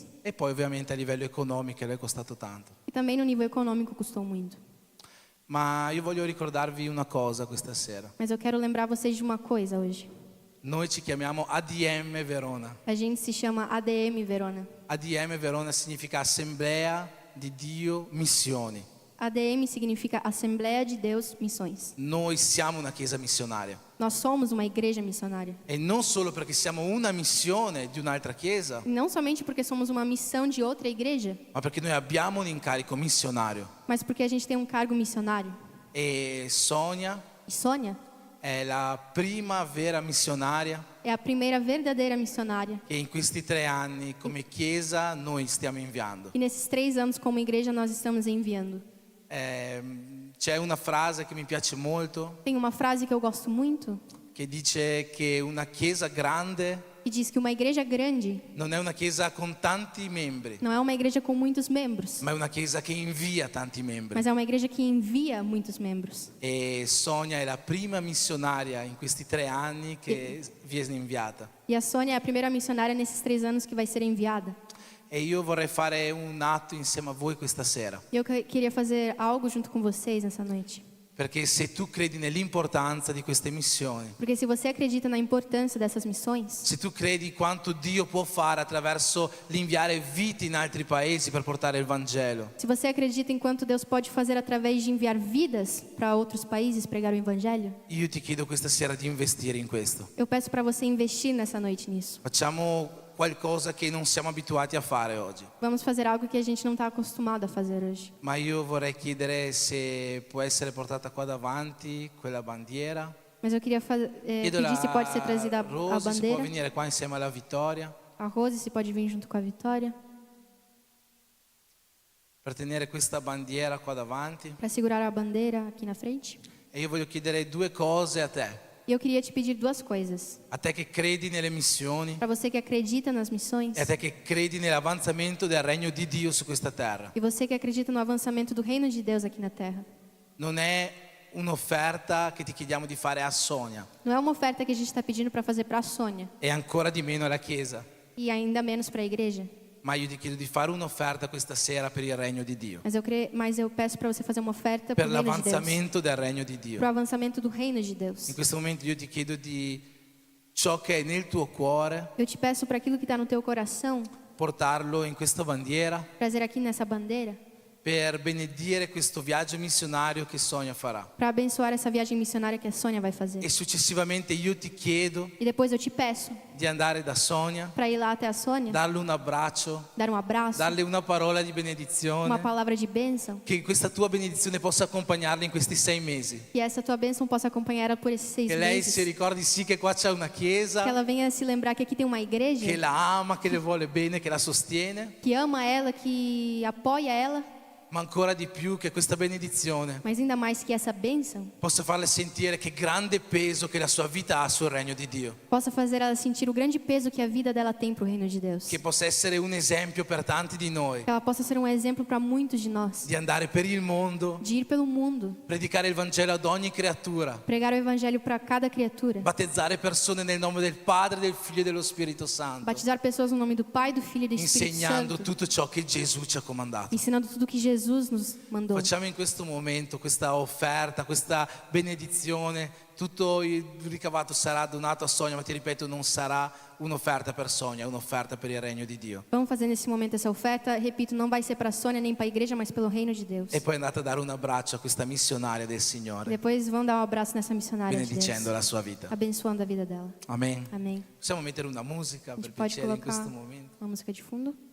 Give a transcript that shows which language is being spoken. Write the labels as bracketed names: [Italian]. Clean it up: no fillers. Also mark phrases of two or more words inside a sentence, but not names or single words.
[Italian] e poi ovviamente a livello economico le è costato tanto. [Portuguese] e também no nível econômico custou muito. [Italian] Ma io voglio ricordarvi una cosa questa sera. [Portuguese] Mas eu quero lembrar vocês de uma coisa hoje. [Italian] Noi ci chiamiamo ADM Verona. [Portuguese] A gente se chama ADM Verona. [Italian] ADM Verona significa Assemblea di Dio Missioni. [Portuguese] ADM significa Assembleia de Deus Missões. [Italian] Noi siamo una chiesa missionaria. [Portuguese] Nós somos uma igreja missionária. [Italian] E non solo perché siamo una missione di un'altra chiesa, [Portuguese] E não somente porque somos uma missão de outra igreja, [Italian] ma perché noi abbiamo un incarico missionario. [Portuguese] mas porque a gente tem um cargo missionário. [Italian] E Sonia [Portuguese] E Sônia [Italian] è la prima vera missionaria [Portuguese] é a primeira verdadeira missionária. [Italian] che in questi 3 anni come chiesa noi stiamo inviando. [Portuguese] E nesses 3 anos como igreja nós estamos enviando. [Italian] C'è una frase che mi piace molto [Portuguese] Tem uma frase que eu gosto muito, [Italian] che dice che una chiesa grande [Portuguese] que diz que uma igreja grande [Italian] non è una chiesa con tanti membri, [Portuguese] não é uma igreja com muitos membros, [Italian] ma è una chiesa che invia tanti membri. [Portuguese] mas é uma igreja que envia muitos membros. [Italian] E Sonia è la prima missionaria in questi 3 anni che viene inviata. [Portuguese] E a Sônia é a primeira missionária nesses 3 anos que vai ser enviada. [Italian] E io vorrei fare un atto insieme a voi questa sera, [Portuguese] E eu queria fazer algo junto com vocês nessa noite. [Italian] perché se tu credi nell'importanza di queste missioni, [Portuguese] Porque se você acredita na importância dessas missões, [Italian] se tu credi quanto Dio può fare attraverso l'inviare vite in altri paesi per portare il Vangelo, [Portuguese] se você acredita em quanto Deus pode fazer através de enviar vidas para outros países pregar o evangelho, [Italian] io ti chiedo questa sera di investire in questo. [Portuguese] eu peço para você investir nessa noite nisso. [Italian] Facciamo qualcosa che non siamo abituati a fare oggi. [Portuguese] Vamos fazer algo que a gente não está acostumado a fazer hoje. [Italian] Ma io vorrei chiedere se può essere portata qua davanti quella bandiera. [Portuguese] Mas eu queria [Italian] Chiedo [Portuguese] pedir se pode ser trazida a [Italian] Rose se può [Portuguese] bandeira. [Italian] venire qua insieme alla Vittoria [Portuguese] A Rose se pode vir junto com a Vitória [Italian] per tenere questa bandiera qua davanti. [Portuguese] para segurar a bandeira aqui na frente. [Italian] E io voglio chiedere 2 cose a te. [Portuguese] E eu queria te pedir 2 coisas. [Italian] A te che credi nelle missioni [Portuguese] Para você que acredita nas missões [Italian] e a te che credi nell'avanzamento del regno di Dio su questa terra. [Portuguese] e você que acredita no avançamento do reino de Deus aqui na terra. [Italian] Non è un'offerta che ti chiediamo di fare a Sonia [Portuguese] Não é uma oferta que a gente está pedindo para fazer para a Sônia [Italian] e ancora di meno alla Chiesa, [Portuguese] e ainda menos para a igreja. [Italian] ma io ti chiedo di fare un'offerta questa sera per il regno di Dio, [Portuguese] Mas eu peço para você fazer uma oferta para [Italian] per [Portuguese] o reino de Deus, [Italian] l'avanzamento del regno di Dio. [Portuguese] para o avançamento do reino de Deus. [Italian] In questo momento io ti chiedo di ciò che è nel tuo cuore, [Portuguese] Eu te peço para aquilo que está no teu coração, [Italian] portarlo in questa bandiera [Portuguese] trazer aqui nessa bandeira, [Italian] per benedire questo viaggio missionario che Sonia farà. [Portuguese] para abençoar essa viagem missionária que a Sônia vai fazer. [Italian] E successivamente io ti chiedo [Portuguese] E depois eu te peço [Italian] di andare da Sonia, [Portuguese] para ir lá até a Sônia, [Italian] darle un abbraccio, [Portuguese] dar um abraço, [Italian] darle una parola di [Portuguese] uma [Italian] benedizione, [Portuguese] palavra de bênção, [Italian] che questa tua benedizione possa accompagnarla in questi 6 mesi. [Portuguese] e essa tua bênção possa acompanhar ela por esses 6 [Italian] Che lei [Portuguese] meses. [Italian] si ricordi sì che qua c'è una [Portuguese] Que [Italian] chiesa [Portuguese] ela venha se lembrar que aqui tem uma igreja [Italian] che la ama, che le vuole bene, che la sostiene, [Portuguese] que ama ela, que apoia ela, [Italian] ma ancora di più che questa benedizione [Portuguese] mas ainda mais que essa bênção [Italian] possa farle sentire che grande peso che la sua vita ha sul regno di Dio, [Portuguese] possa fazer ela sentir o grande peso que a vida dela tem para o reino de Deus. [Italian] che possa essere un esempio per tanti di noi, [Portuguese] Que ela possa ser um exemplo para muitos de nós, [Italian] di andare per il mondo, [Portuguese] de ir pelo mundo, [Italian] predicare il Vangelo ad ogni creatura, [Portuguese] pregar o evangelho para cada criatura, [Italian] battezzare persone nel nome del Padre, del Figlio e dello Spirito Santo, [Portuguese] batizar pessoas no nome do Pai, do Filho e do Espírito [Italian] insegnando [Portuguese] Santo, [Italian] tutto ciò che Gesù ci ha comandato. [Portuguese] ensinando tudo que Jesus nos mandou. [Italian] Facciamo in questo momento questa offerta, questa benedizione, tutto il ricavato sarà donato a Sonia, ma ti ripeto, non sarà un'offerta per Sonia, è un'offerta per il regno di Dio. [Portuguese] Vamos fazer nesse momento essa oferta. Repito, não vai ser para a Sônia nem para a igreja, mas pelo reino de Deus. [Italian] E poi andate a dare un abbraccio a questa missionaria del [Portuguese] E [Italian] Signore, [Portuguese] depois vão dar um abraço nessa missionária de [Italian] benedicendo [Portuguese] Deus, [Italian] la sua vita. [Portuguese] abençoando a vida dela. [Italian] Amen. [Portuguese] Amém. [Italian] Possiamo mettere una musica [Portuguese] A [Italian] per [Portuguese] gente pode [Italian] piacere in [Portuguese] colocar [Italian] questo momento? [Portuguese] uma música de fundo.